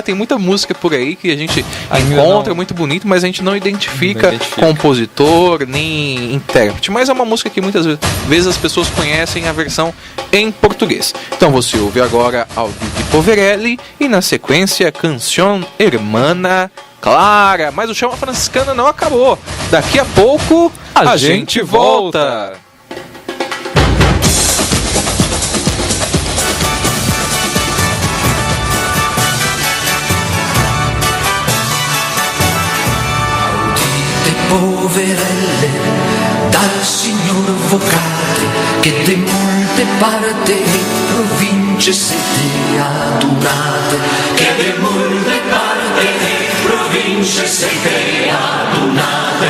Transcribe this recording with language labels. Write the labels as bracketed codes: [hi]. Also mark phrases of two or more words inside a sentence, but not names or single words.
[pt] Tem muita música por aí que a gente encontra, muito bonito, mas a gente não identifica compositor nem intérprete. Mas é uma música que muitas vezes as pessoas conhecem a versão em português. Então você ouve agora Audite Poverelli e na sequência Canción Hermana Clara. Mas o Chama Franciscana não acabou. Daqui a pouco a gente volta. [it] Poverelle, dal signor vocate, che de molte parte e province siete adunate, che de molte parte e province siete adunate.